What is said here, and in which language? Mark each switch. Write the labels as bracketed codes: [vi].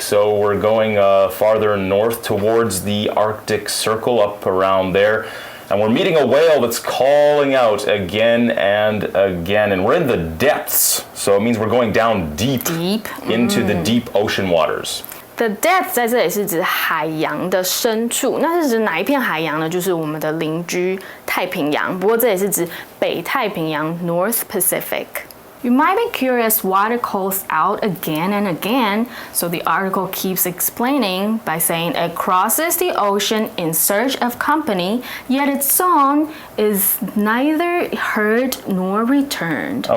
[en] So we're going farther north towards the Arctic Circle, up around there. And we're meeting a whale that's calling out again and again. And we're in the depths. So it means we're going down deep into the deep ocean waters.The [zh] depth 在这里是指海洋的深处，那是指哪一片海洋呢？就是我们的邻居太平洋。不过这也是指北太平洋 [en] （North Pacific）。You might be curious why it calls out again and again, so the article keeps explaining by saying it crosses the ocean in search of company, yet its song is neither heard nor returned.